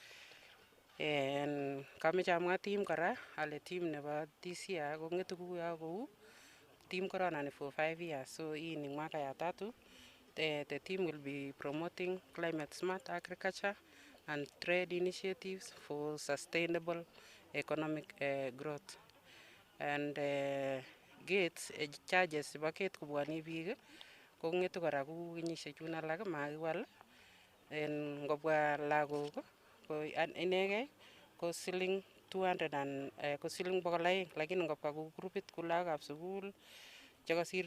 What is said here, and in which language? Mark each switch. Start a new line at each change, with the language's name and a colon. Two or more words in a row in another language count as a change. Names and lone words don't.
Kalenjin: Kameche amwa team kora ale team nebo
English: this year
Kalenjin: kongetu kuyo kou team corona
English: for 5 years,
Kalenjin: so
Swahili: hii ni mwaka ya 3.
English: The team will be promoting climate smart agriculture and trade initiatives for sustainable economic growth. And gates charges
Kalenjin: chebo gate kubwani biik kongetu kora ku kenyisiek chun alak makiwal ngobwa lagok ko inegei ko siling 200 ko siling 200 lakini ngobwa ku grupit ku lagokab sukul chekasir